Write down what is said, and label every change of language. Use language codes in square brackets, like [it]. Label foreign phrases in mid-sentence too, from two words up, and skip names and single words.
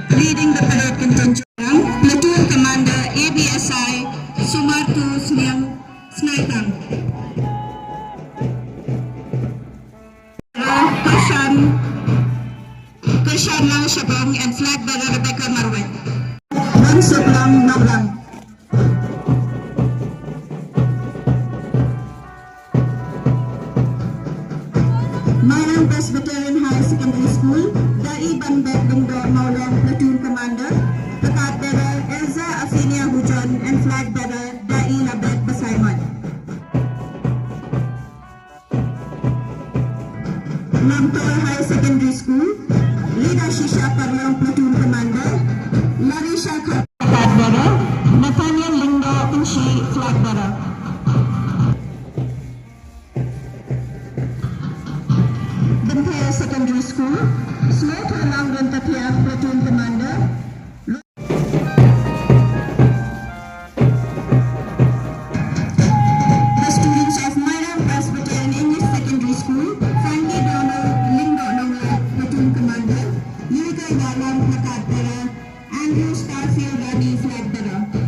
[en] leading the parade contingent, Platoon Commander ABSI Sumartu Snaitang. Kershan Lang Shabong and flag bearer Rebecca Marwin. Mansuk Lang Nablang. Mayang Presbyterian High Secondary School, Dai Banbek Lindo Maulong Platoon Commander, Plakat bearer Elza Afinia Hujon and flag bearer Dai Labet Basaiman. Lamtor High Secondary School, Lida Shisha Parlong Platoon Commander, Larisha Khat flag bearer, Nathaniel Lindo Inshi flag bearer. Bintaya Secondary School, Slow Lang Rantapia Platoon Commander. The students of Mayang Presbyterian English Secondary School, Frankie Donald Lindo Nonga Platoon Commander, Yurika Yalam Plakat bearer, Andrew Starfield Rani flag bearer.